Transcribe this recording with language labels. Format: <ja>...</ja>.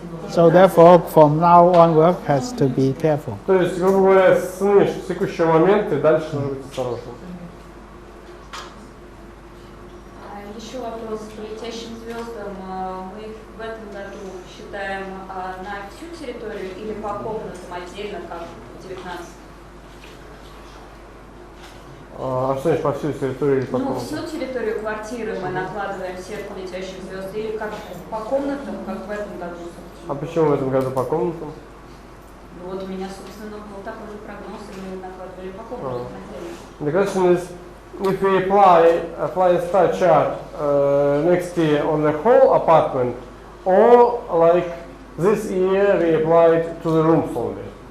<en>So therefore, from now onward, has to be careful.</en> <ru>То есть, грубо говоря, с текущего момента и дальше нужно быть осторожным. Еще вопрос по летящим звездам. Мы их в этом году считаем на всю территорию или по комнатам отдельно, как в 19? А что значит по всю территорию или по Ну, комнатам? всю территорию квартиры мы накладываем сетку летящих звезд, или как по комнатам, как в этом году. А почему в этом году по комнатам? Ну, вот у меня, собственно, был такой же прогноз, и мы накладывали по комнатам.</ru> <en>The question is, if we apply a star chart next year on the whole apartment, or like this year we applied to the rooms only.</en>